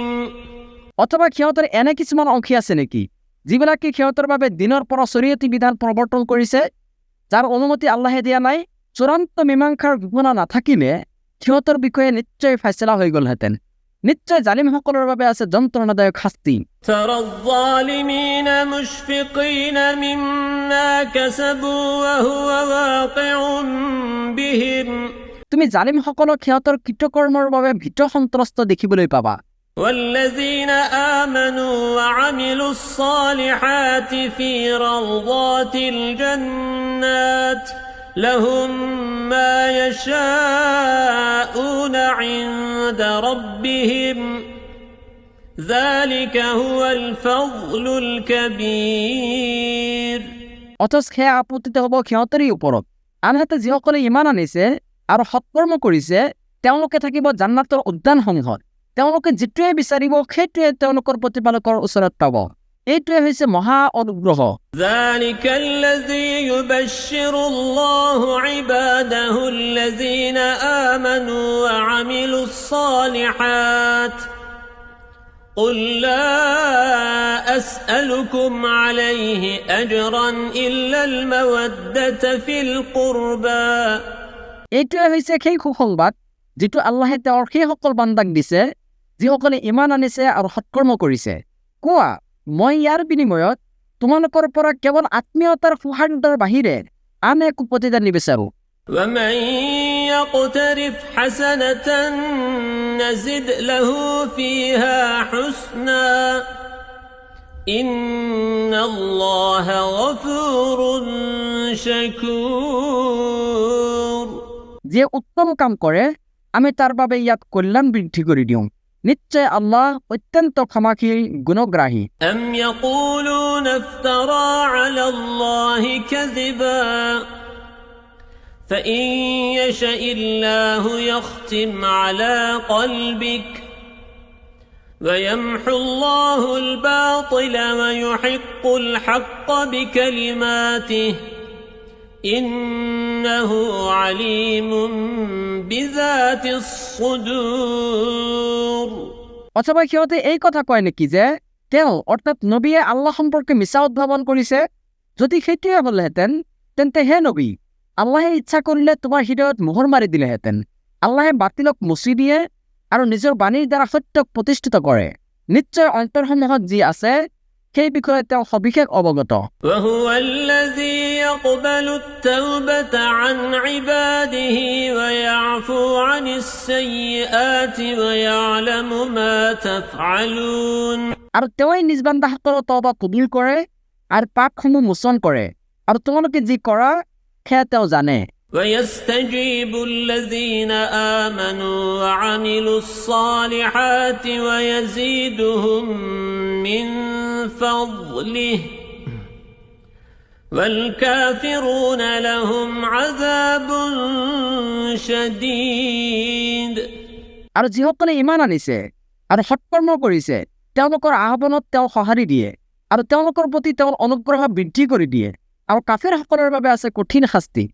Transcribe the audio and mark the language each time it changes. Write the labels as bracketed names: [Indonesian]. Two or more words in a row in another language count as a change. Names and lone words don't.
[Assamese] অথবা সিহঁতৰ এনে কিছুমান অংশী আছে নেকি যিবিলাকে সিহঁতৰ বাবে দিনৰ পৰা শৰীয়তী বিধান প্ৰৱৰ্তন কৰিছে যাৰ অনুমতি আল্লাহে দিয়া নাই চূড়ান্ত মীমাংসাৰ ঘোষণা নাথাকিলে সিহঁতৰ বিষয়ে নিশ্চয় ফাইছলা হৈ গ'লহেঁতেন নিশ্চয় জালিমসকলৰ বাবে আছে যন্ত্ৰণাদায়ক শাস্তি [Arabic] ترى الظالمين مشفقين مما كسبوا وهو واقع بهم [Assamese] তুমি জালিমসকলক সিহঁতৰ কৃতকৰ্মৰ বাবে ভীত সন্ত্ৰস্ত দেখিবলৈ পাবা [Arabic] والذين آمنوا وعملوا الصالحات في روضات الجنات لهم ما يشاءون عند ربهم ذلك هو الفضل الكبير [Assamese] অথচ সেয়া আপত্তিত হ'ব সিহঁতৰেই ওপৰত আনহাতে যিসকলে ইমান আনিছে আৰু সৎকৰ্ম কৰিছে তেওঁলোকে থাকিব জান্নাতৰ উদ্যানসমূহত তেওঁলোকে যিটোৱে বিচাৰিব সেইটোৱে তেওঁলোকৰ প্ৰতিপালকৰ ওচৰত পাব এইটোৱে হৈছে মহা অনুগ্ৰহ [Arabic] ذلك الذي يبشر الله عباده الذين آمنوا وعملوا الصالحات قل لا أسألكم عليه أجرا إلا المودة في القربى [Assamese] এইটোৱে হৈছে সেই সুসংবাদ যিটো আল্লাহে তেওঁৰ সেইসকল বান্দাক দিছে যিসকলে ইমান আনিছে আৰু সৎকৰ্ম কৰিছে কোৱা মই ইয়াৰ বিনিময়ত তোমালোকৰ পৰা কেৱল আত্মীয়তাৰ সৌহাৰ্দ্যৰ বাহিৰে আন একো প্ৰতিদান নিবিচাৰোঁ [Arabic] ومن يقترف حسنة نزد له فيها حسنا إن الله غفور شكور [Assamese] যে উত্তম কাম কৰে আমি তাৰ বাবে ইয়াত কল্যাণ বৃদ্ধি কৰি দিওঁ নিশ্চয় আল্লাহ অত্যন্ত ক্ষমাশীল গুণগ্ৰাহী [Arabic] أم يقولون افترى على الله كذبا فإن يشاء الله يختم على قلبك ويمحو الله الباطل ويحق الحق بكلماته إنه عليم بذات الصدور [Assamese] অথবা সিহঁতে এই কথা কয় নেকি যে তেওঁ অৰ্থাৎ নবীয়ে আল্লাহ সম্পৰ্কে মিছা উদ্ভাৱন কৰিছে যদি সেইটোৱে হ'লহেঁতেন তেন্তে হে নবী আল্লাহে ইচ্ছা কৰিলে তোমাৰ হৃদয়ত মোহৰ মাৰি দিলেহেঁতেন আল্লাহে বাতিলক মুচি দিয়ে আৰু নিজৰ বাণীৰ দ্বাৰা সত্যক প্ৰতিষ্ঠিত কৰে নিশ্চয় অন্তৰসমূহত যি আছে সেই বিষয়ে তেওঁ সবিশেষ অৱগত [Arabic] وهو الذي يقبل التوبة عن عباده ويعفو عن السيئات ويعلم ما تفعلون [Assamese] আৰু তেওঁই নিজ বান্দাসকলৰ তওবা কবুল কৰে আৰু পাপসমূহ মোচন কৰে আৰু তোমালোকে যি কৰা সেয়া তেওঁ জানে [Arabic] ويستجيب الذين آمنوا وعملوا الصالحات ويزيدهم من فضله والكافرون لهم عذاب شديد [Assamese] আৰু যিসকলে ইমান আনিছে আৰু সৎকৰ্ম কৰিছে তেওঁলোকৰ আহ্বানত তেওঁ সঁহাৰি দিয়ে আৰু তেওঁলোকৰ প্ৰতি তেওঁৰ অনুগ্ৰহ বৃদ্ধি কৰি দিয়ে আৰু কাফিৰসকলৰ বাবে আছে কঠিন শাস্তি